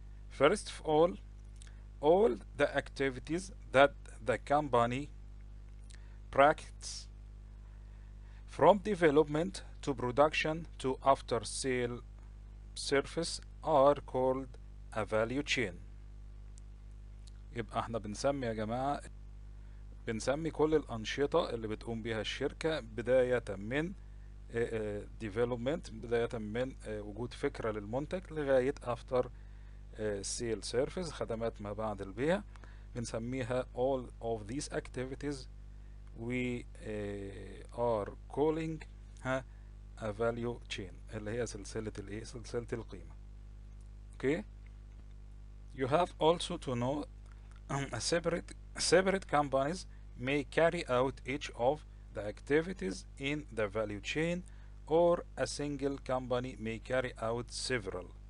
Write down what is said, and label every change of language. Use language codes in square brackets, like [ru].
[en] First of all the activities that the company practices from development to production to after sale service are called a value chain. [ar] يبقى احنا بنسمي يا جماعة كل الأنشطة اللي بتقوم بها الشركة بداية من development، بداية من وجود فكرة للمنتج لغاية after sale service خدمات ما بعد البيع. بنسميها [en] all of these activities we are calling a value chain [ar] اللي هي سلسلة القيمة. [en] Okay, you have also to know separate companies may carry out each of the activities in the value chain, or a single company may carry out several.